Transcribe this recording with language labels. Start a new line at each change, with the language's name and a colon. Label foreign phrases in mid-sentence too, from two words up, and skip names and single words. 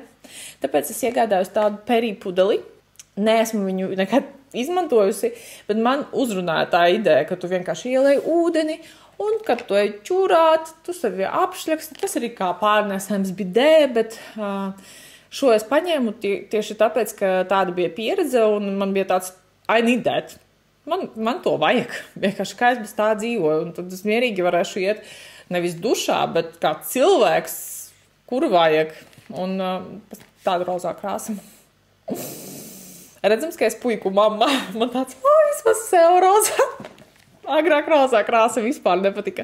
Latvian: Tāpēc es iegādājos tādu perī pudeli. Neesmu viņu nekad izmantojusi, bet man uzrunāja tā ideja, ka tu vienkārši ielēji ūdeni, un, kad tu ej čurāt, tu sevi apšļaksti. Tas arī kā pārnēsājums bidē, bet šo es paņēmu tieši tāpēc, ka tāda bija pieredze, un man bija tāds,
English: I need that.
Latvian: Man to vajag. Vienkārši kā es bez tā dzīvoju, un tad es mierīgi varēšu iet nevis dušā, bet kā cilvēks, kuru vajag. Un tāda rozā krāsa. Redzams, ka es puiku mamma. Man tāds, vismaz sev rozā. Agrāk rozā krāsa vispār nepatika.